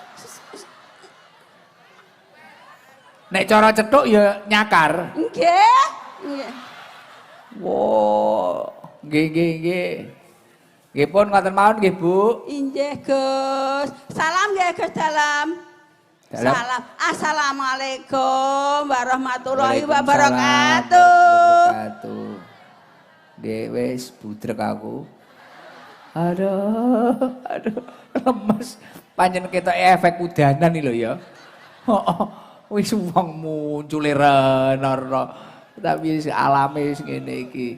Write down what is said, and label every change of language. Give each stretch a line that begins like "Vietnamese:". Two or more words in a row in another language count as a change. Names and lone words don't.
Javanese: Nek cara cethuk ya nyakar. Nggih. Nggih. Wow. Nggih. Nggih pun ngoten mawon nggih, Bu. Injih, Gus. Salam nggih, Gus dalam. Dalam. Salam.
Arabic: السلام عليكم ورحمة الله Waalaikumsalam wabarakatuh. wabarakatuh.
Javanese: Nggih wis budrek aku. Aduh, lemes. Pancen ketok efek udanan iki lho ya. Heeh. Wis wong muncul rena. Tapi alame wis ngene iki.